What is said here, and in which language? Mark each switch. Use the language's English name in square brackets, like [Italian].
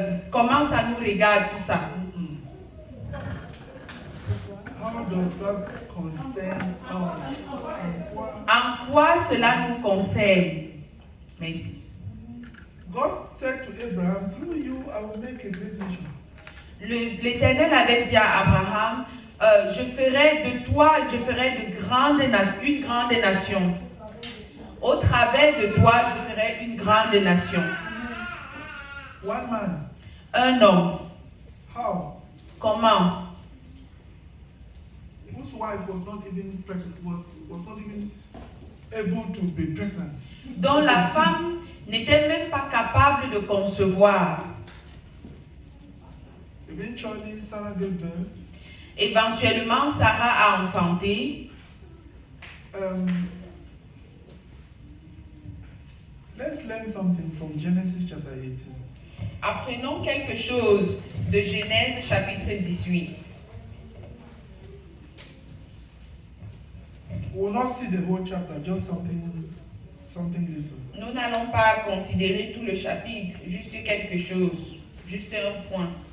[French] Comment ça nous regarde tout ça? [English] How does that concern us? [French] En quoi cela nous concerne? Merci. [English] God said to Abraham, through you I will make a great nation. [French] L'Éternel avait dit à Abraham, je ferai de toi, je ferai une grande nation. Au travers de toi, je ferai une grande nation. [English] One man. [French] Un homme. [English] How? [French] Comment? [English] Whose wife was not even pregnant, was not even able to be pregnant. [French] dont la femme n'était même pas capable de concevoir. [English] Eventually, Sarah gave birth. [French] Éventuellement, Sarah a enfanté. [English] Let's learn something from Genesis chapter 18. [French] Apprenons quelque chose de Genèse chapitre 18. [English] We will not see the whole chapter, just something little. [French] Nous n'allons pas considérer tout le chapitre, juste quelque chose, juste un point.